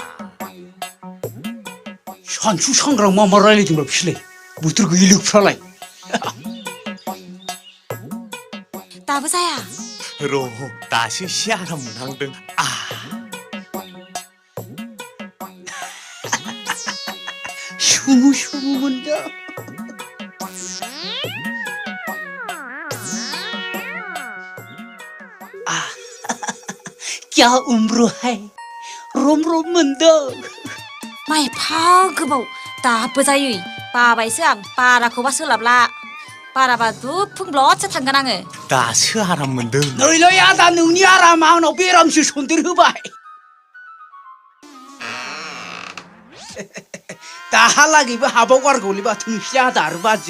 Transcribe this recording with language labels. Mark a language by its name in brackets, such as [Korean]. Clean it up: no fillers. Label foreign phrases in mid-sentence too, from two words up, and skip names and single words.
[Bodo] सानसु सांग्रां मा रायलायदोंब्रा बिसोरलाय बोथोर गैयिलोकफ्रालाय दाबो जाया र' दासो एसे आराम मोनहांदों सुमु सुमु मोनदों [Hindi] क्या उम्र है [Bodo] रोम रोम मोनदों मा एफा गोबाव दाबो जायै बाबायसो आं बाराखौबा सोलाबला बाराबा दुफुंब्लदसो थांगोन आङो दासो आराम मोनदों नैलै आदा नोंनि आरामा आंनाव बेरामसो सन्देर होबाय दाहालागैबो हाबाव गारगौलै बाथौ नोंसिनि आदा आरो बाजै